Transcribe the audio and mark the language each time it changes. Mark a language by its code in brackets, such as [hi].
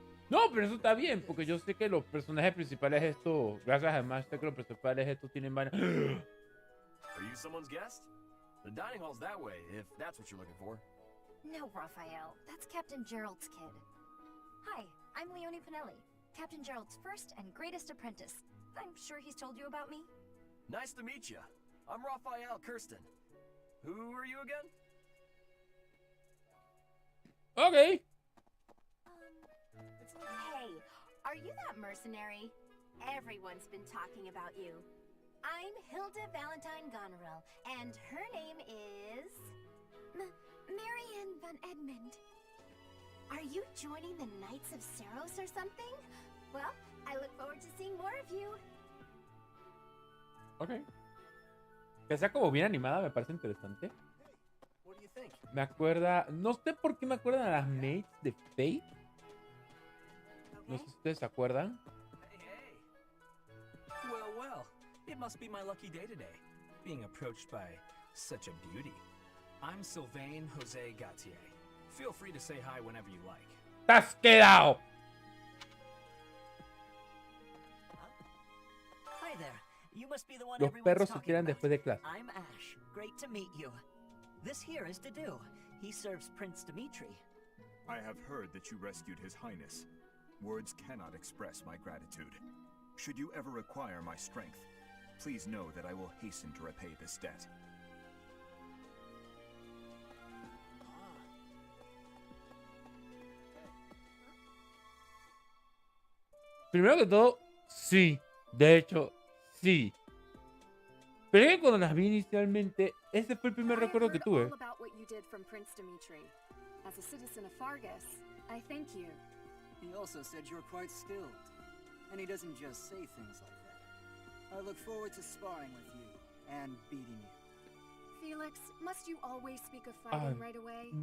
[es] No, pero eso está bien, porque yo sé que los personajes principales estos, gracias a Master, que los principales estos tienen varias... [en] Are you someone's guest? The dining hall's that way, if that's what you're looking for. No, Raphael. That's Captain Gerald's kid. Hi, I'm Leonie Pinelli, Captain Gerald's first and greatest apprentice. I'm sure he's told you about me. Nice to meet you. I'm Raphael Kirsten. Who are you again? Okay. Hey, are you that mercenary? Everyone's been talking about you. I'm Hilda Valentine Goneril, and her name is... Marianne von Edmund. Are you joining the Knights of Seros or something? Well, I look forward to seeing more of you. Ok. [es] Que sea como bien animada me parece interesante. [en] What do you think? [es] Me acuerda... No sé por qué me acuerdan a las maids de Fate. No sé si ustedes se acuerdan. [en] Hey. Well. It must be my lucky day today, being approached by such a beauty. I'm Sylvain Jose Gautier. Feel free to say hi whenever you like. [es] ¡Estás quedado! [en] Hi there. You must be the one [es] Los [en] everyone's [es] perros se [en] talking [es] tiran [en] about. [es] después de clase. [en] I'm Ash. Great to meet you. This here is Dedu. He serves Prince Dimitri. I have heard that you rescued His Highness. Words cannot express my gratitude. Should you ever require my strength, please know that I will hasten to repay this debt. [es] Primero que todo, sí. De hecho, sí. Pero es que cuando las vi inicialmente, ese fue el primer recuerdo que tuve. [en] All about what you did from Prince Dimitri. As a citizen of Fargus, I thank you. He also said you're quite skilled. And he doesn't just say things like that. I look forward to sparring with you and beating you. Felix, must you always speak of fighting right away?